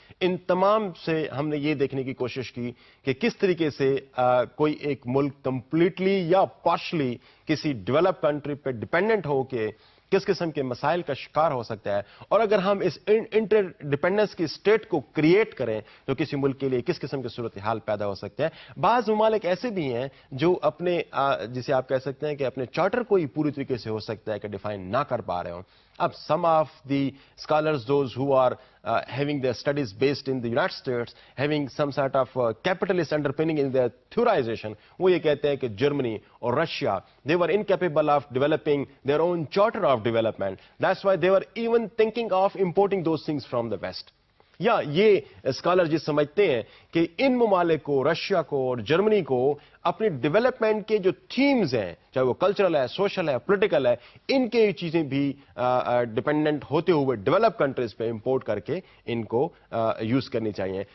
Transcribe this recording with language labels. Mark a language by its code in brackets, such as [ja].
[ur] ان تمام سے ہم نے یہ دیکھنے کی کوشش کی کہ کس طریقے سے کوئی ایک ملک کمپلیٹلی یا پارشلی کسی ڈیولپ کنٹری پہ ڈیپینڈنٹ ہو کے کس قسم کے مسائل کا شکار ہو سکتا ہے، اور اگر ہم اس انٹر ڈیپینڈنس کی اسٹیٹ کو کریٹ کریں تو کسی ملک کے لیے کس قسم کی صورتحال پیدا ہو سکتے ہیں. بعض ممالک ایسے بھی ہیں جو اپنے جسے آپ کہہ سکتے ہیں کہ اپنے چارٹر کو ہی پوری طریقے سے ہو سکتا ہے کہ ڈیفائن نہ کر پا رہے ہوں. [en] اب some of the scholars, those who are having their studies based in the United States, having some sort of capitalist underpinning in their theorization, [ur] وہ یہ کہتے ہیں کہ جرمنی اور Russia [en] they were incapable of developing their own charter of development. That's why they were even thinking of importing those things from the West. [ur] یا یہ scholar جی سمجھتے ہیں کہ ان ممالک کو، رشیا کو اور جرمنی کو، اپنی ڈیولپمنٹ کے جو تھیمز ہیں، چاہے وہ کلچرل ہے، سوشل ہے، پولیٹیکل ہے، ان کے چیزیں بھی ڈیپینڈنٹ ہوتے ہوئے ڈیولپ کنٹریز پہ امپورٹ کر کے ان کو یوز کرنی چاہیے.